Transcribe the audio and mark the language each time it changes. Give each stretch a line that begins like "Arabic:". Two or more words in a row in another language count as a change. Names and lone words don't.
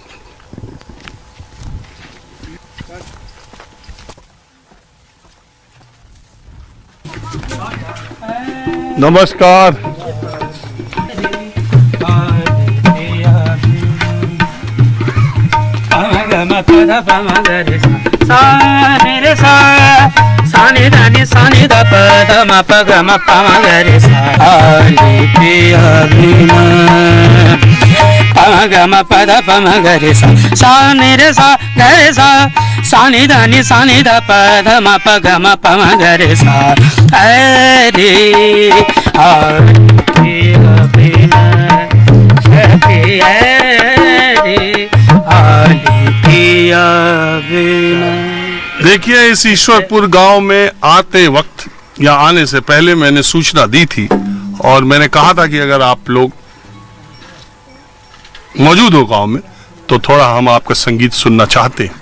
Hindi: नमस्कार। सानी दानी सानी दा प द म प ग म प म ग रे सा आली पिया बिना प म ग म प द प म ग रे सा सानी रे सा ग रे सा सानी दानी सानी दा प द म प ग म प म ग रे सा अरे आली पिया बिना पिया रे आली पिया बिना। देखिए, इस ईश्वरपुर गांव में आते वक्त या आने से पहले मैंने सूचना दी थी, और मैंने कहा था कि अगर आप लोग मौजूद हो गांव में तो थोड़ा हम आपका संगीत सुनना चाहते हैं।